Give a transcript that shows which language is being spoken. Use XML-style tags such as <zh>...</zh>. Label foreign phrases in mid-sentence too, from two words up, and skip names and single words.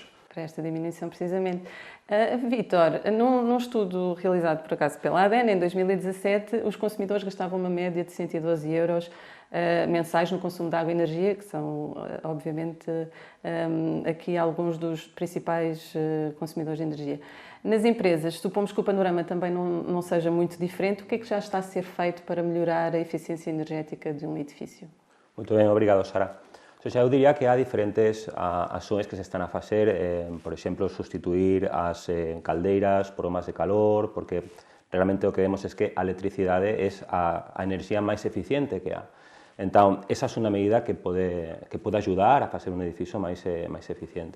<pt>Para esta diminuição, precisamente. Vítor, num estudo realizado, por acaso, pela ADEN, em 2017, os consumidores gastavam uma média de 112 euros mensais no consumo de água e energia, que são, obviamente, aqui alguns dos principais consumidores de energia. Nas empresas, supomos que o panorama também não seja muito diferente, o que é que já está a ser feito para melhorar a eficiência energética de um edifício? Muito bem, obrigado, Sara.</pt> <gl>Eu diría que há diferentes ações que se están a facer, por exemplo, sustituir as caldeiras por bombas de calor, porque realmente o que vemos é que a electricidade é a enerxía máis eficiente que há. Entón, esa é unha medida que pode ayudar a facer un edificio máis eficiente.</gl>